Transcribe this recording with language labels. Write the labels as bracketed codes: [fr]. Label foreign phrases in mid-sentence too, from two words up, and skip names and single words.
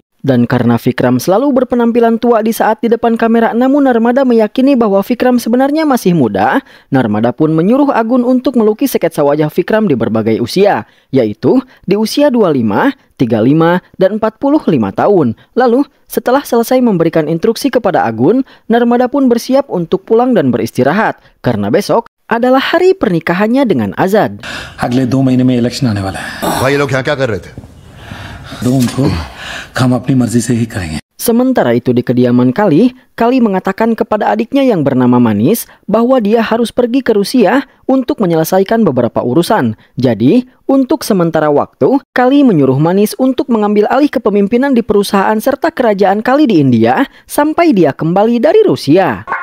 [id] Dan karena Vikram selalu berpenampilan tua di saat di depan kamera, namun Narmada meyakini bahwa Vikram sebenarnya masih muda, Narmada pun menyuruh Agun untuk melukis sketsa wajah Vikram di berbagai usia, yaitu di usia 25, 35, dan 45 tahun. Lalu, setelah selesai memberikan instruksi kepada Agun, Narmada pun bersiap untuk pulang dan beristirahat, karena besok adalah hari pernikahannya dengan Azad. [hi] अगले 2 महीने में इलेक्शन आने वाला है। भाई ये लोग यहाँ क्या कर रहे थे? दो उनको हम अपनी मर्जी से ही करेंगे। [id] Sementara itu di kediaman Kali mengatakan kepada adiknya yang bernama Manis bahwa dia harus pergi ke Rusia untuk menyelesaikan beberapa urusan. Jadi, untuk sementara waktu, Kali menyuruh Manis untuk mengambil alih kepemimpinan di perusahaan serta kerajaan Kali di India sampai dia kembali dari Rusia.